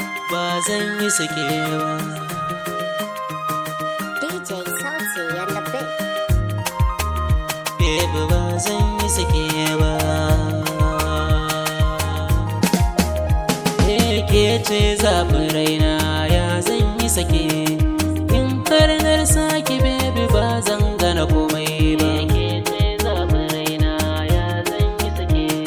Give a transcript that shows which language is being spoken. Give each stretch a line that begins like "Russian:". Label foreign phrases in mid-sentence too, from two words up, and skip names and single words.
Hausa: Ba zan yi sake ba.
English: D J Sauti on the beat. Baby,
Hausa: ba zan yi sake ba. Ke, ke ce zaɓin raina, ya zan yi sake? In har na rasa ki, baby, ba zan gane komai ba. Ke ce zaɓin raina, ya zan yi sake?